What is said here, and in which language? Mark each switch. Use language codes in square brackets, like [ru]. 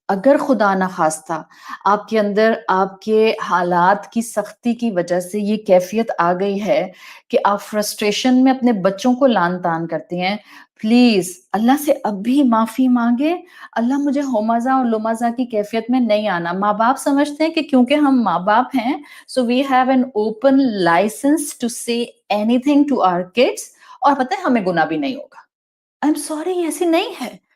[ur] اگر خدا نہ خواستہ آپ کے اندر آپ کے حالات کی سختی کی وجہ سے یہ کیفیت آ گئی ہے کہ آپ فرسٹریشن میں اپنے بچوں کو لان تان کرتی ہیں، پلیز اللہ سے اب بھی معافی مانگے. اللہ مجھے ہومزہ اور لمزہ کی کیفیت میں نہیں آنا. ماں باپ سمجھتے ہیں کہ کیونکہ ہم ماں باپ ہیں [en] so we have an open license to say anything to our kids. [ur] اور پتہ ہے ہمیں گناہ بھی نہیں ہوگا. [en] I'm sorry، [ur] ایسی نہیں ہے.